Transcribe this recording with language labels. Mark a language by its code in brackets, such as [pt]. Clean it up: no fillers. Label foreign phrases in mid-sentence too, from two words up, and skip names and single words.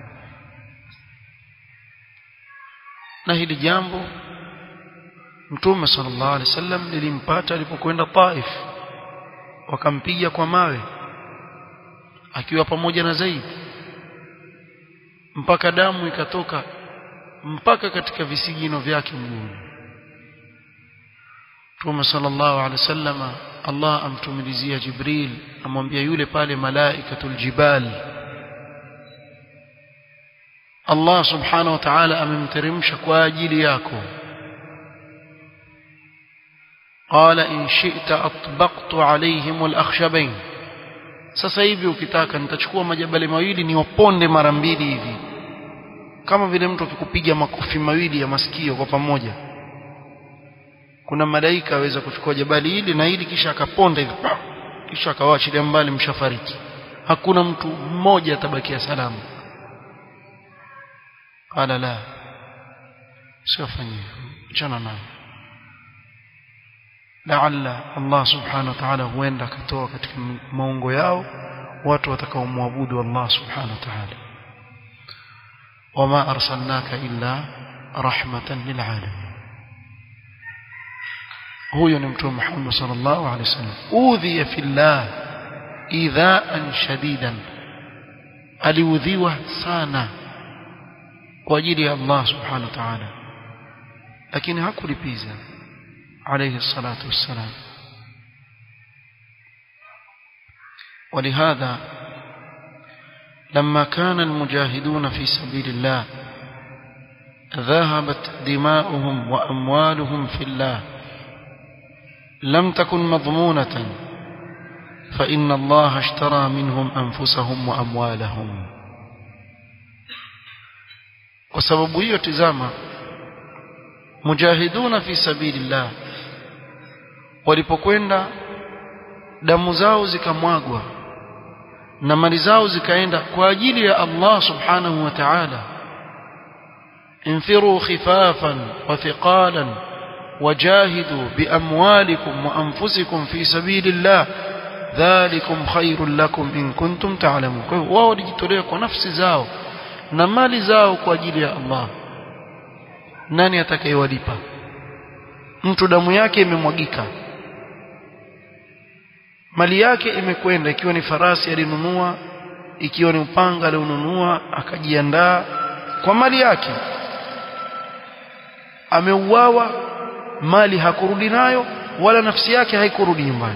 [sw] Na hili jambo Mtume [ar] صلى الله عليه وسلم [sw] lilimpata alipokwenda Taif wakampiga kwa mawe akiwa pamoja na Zaid mpaka damu ikatoka mpaka katika visigino vyake mguuni. Mtume [ar] صلى الله عليه وسلم [sw] Allah amtumilizia Jibril amwambia yule pale [ar] ملائكة الجبال [sw] Allah [ar] سبحانه وتعالى [sw] amemteremsha kwa ajili yako. [ar] قال إن شئت أطبقت عليهم الأخشبين. [sw] sasa hivi ukitaka nitachukua majabali mawili niwaponde mara mbili hivi kama vile mtu akikupiga makofi mawili ya masikio kwa pamoja. Kuna malaika aweza kuchukua jabali hili na hili kisha akaponda hivi kisha akawaachilia mbali mshafariki hakuna mtu mmoja atabakia salama. Qala la sifanye chana na [ar] لعل الله سبحانه وتعالى [sw] huenda akatoa katika maungo yao watu watakaomwabudu Allah [ar] سبحانه وتعالى. وما أرسلناك إلا رحمة للعالمين. [sw] huyo ni mtume Muhammad [ar] صلى الله عليه وسلم أوذي في الله إيذاء شديدا [sw] aliudhiwa sana kwa ajili ya Allah [ar] سبحانه وتعالى [sw] lakini hakulipiza [ar] عليه الصلاة والسلام. ولهذا لما كان المجاهدون في سبيل الله ذهبت دماؤهم وأموالهم في الله لم تكن مضمونة فإن الله اشترى منهم أنفسهم وأموالهم. [sw] وسبب hiyo tazama [ar] مجاهدون في سبيل الله [sw] walipokwenda damu zao zikamwagwa na mali zao zikaenda kwa ajili ya Allah [ar] سبحانه وتعالى. انفروا خفافا وثقالا وجاهدوا بأموالكم وأنفسكم في سبيل الله ذلكم خير لكم إن كنتم تعلمون. [sw] kwa hiyo wao walijitolea kwa nafsi zao na mali zao kwa ajili ya Allah. Nani atakayewalipa? Mtu damu yake imemwagika mali yake imekwenda ikiwa ni farasi alinunua ikiwa ni upanga alionunua akajiandaa kwa mali yake ameuawa mali hakurudi nayo wala nafsi yake haikurudi nyumbani.